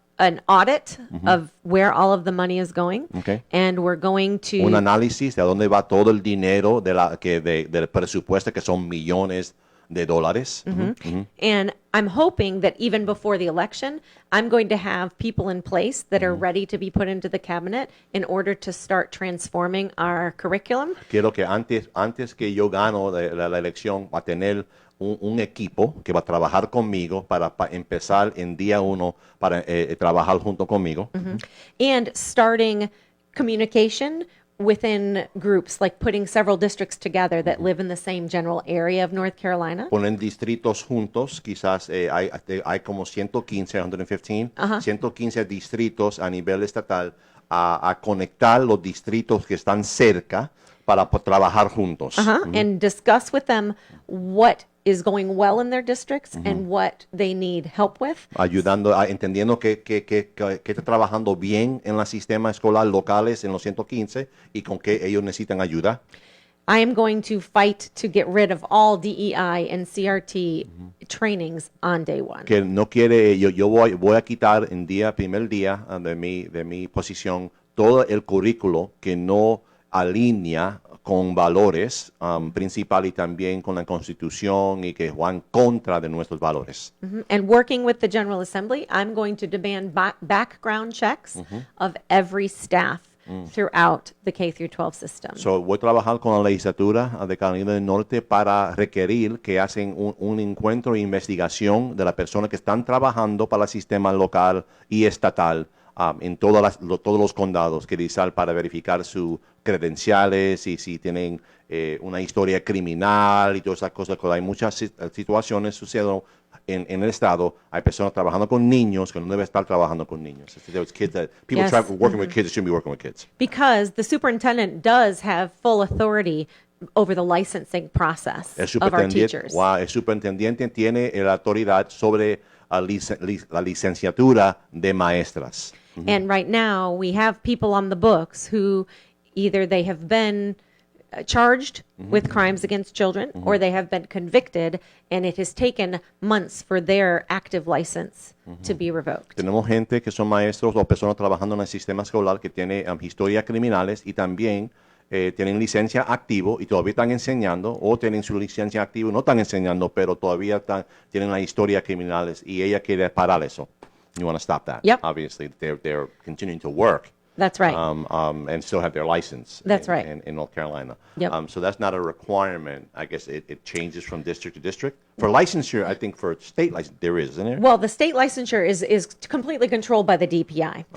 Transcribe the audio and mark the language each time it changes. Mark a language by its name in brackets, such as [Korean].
[English] an audit of where all of the money is going. Okay. And we're going to [Spanish] Un análisis de dónde va todo el dinero del presupuesto, que son millones de dólares. [English] And I'm hoping that even before the election, I'm going to have people in place that are ready to be put into the cabinet in order to start transforming our curriculum. [Spanish] Quiero que antes que yo gano la elección, va a tener un equipo que va a trabajar conmigo para empezar en día 1 para trabajar junto conmigo. [English] And starting communication within groups, like putting several districts together that live in the same general area of North Carolina. [Spanish] Ponen distritos juntos, quizás hay como 115, 115 distritos a nivel estatal a conectar los distritos que están cerca para trabajar juntos. [English] And discuss with them what is going well in their districts and what they need help with. [Spanish] Ayudando, entendiendo que está trabajando bien en el sistema escolar locales en los 115 y con que ellos necesitan ayuda. [English] I am going to fight to get rid of all DEI and CRT trainings on day 1. [Spanish] Que no quiere, yo voy a quitar en primer día de mi posición todo el currículo que no alinea con valores principal y también con la Constitución y que van contra de nuestros valores. [English] And working with the General Assembly, I'm going to demand background checks of every staff throughout the K through 12 system. [Spanish] So, voy a trabajar con la legislatura de Carolina del Norte para requerir que hacen un encuentro e investigación de las personas que están trabajando para el sistema local y estatal en todos los condados, quizás para verificar sus credenciales y si tienen una historia criminal y todas esas cosas. Hay muchas situaciones sucediendo en el estado. Hay personas trabajando con niños que no deben estar trabajando con niños. [English] People Yes. working with kids that shouldn't be working with kids. Because the superintendent does have full authority over the licensing process of our teachers. [Spanish] El superintendente tiene la autoridad sobre la licenciatura de maestras. [English] And right now, we have people on the books who either they have been charged with crimes against children or they have been convicted, and it has taken months for their active license to be revoked. [Spanish] Tenemos gente que son maestros o personas trabajando en el sistema escolar que tiene historias criminales y también tienen licencia activo y todavía están enseñando, o tienen su licencia activo y no están enseñando, pero todavía tienen la historia criminales y ella quiere parar eso. [English] You want to stop that. Yep. Obviously, they're continuing to work. That's right. And still have their license. That's right. In North Carolina. Yep. So that's not a requirement. I guess it changes from district to district. For licensure, I think for state license, there is, isn't there? Well, the state licensure is completely controlled by the DPI.